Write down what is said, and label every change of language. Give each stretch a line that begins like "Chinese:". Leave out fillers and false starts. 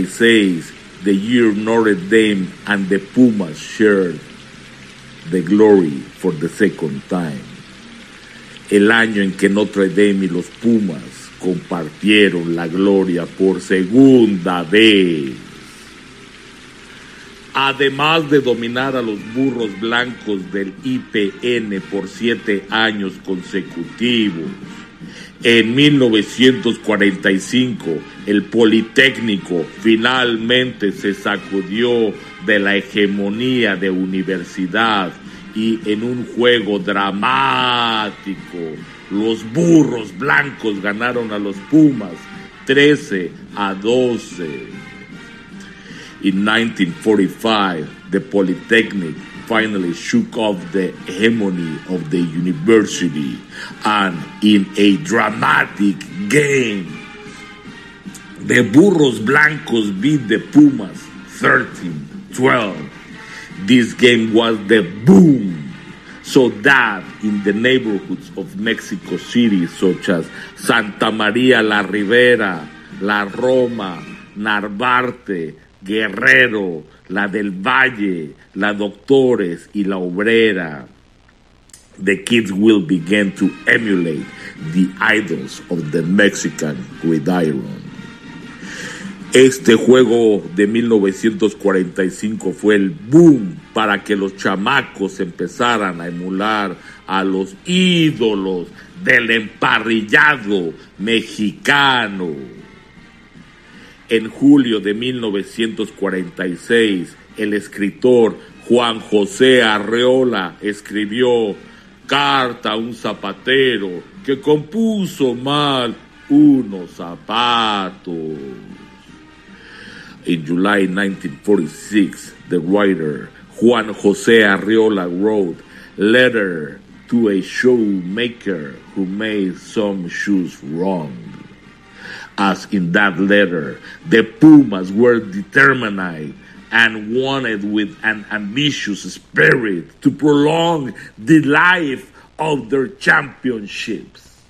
English: 1946, the year Notre Dame and the Pumas shared the glory for the second time.
Spanish: El año en que Notre Dame y los Pumas compartieron la gloria por segunda vez. Además de dominar a los burros blancos del IPN por 7 años consecutivos, en 1945 el Politécnico finalmente se sacudió de la hegemonía de universidad y en un juego dramático los burros blancos ganaron a los Pumas 13-12.
English: In 1945, the Polytechnic finally shook off the hegemony of the university, and in a dramatic game, the burros blancos beat the Pumas 13-12. This game was the boom, so that in the neighborhoods of Mexico City, such as Santa María la Ribera, La Roma, Narvarte, Guerrero, La del Valle, La Doctores y La Obrera, the kids will begin to emulate the idols of the Mexican gridiron.
Spanish: Este juego de 1945 fue el boom para que los chamacos empezaran a emular a los ídolos del emparrillado mexicano. En julio de 1946, el escritor Juan José Arreola escribió Carta a un zapatero que compuso mal unos zapatos.
English: In July 1946, the writer Juan José Arreola wrote Letter to a Shoemaker Who Made Some Shoes Wrong. As in that letter, the Pumas were determined and wanted with an ambitious spirit to prolong the life of their championships.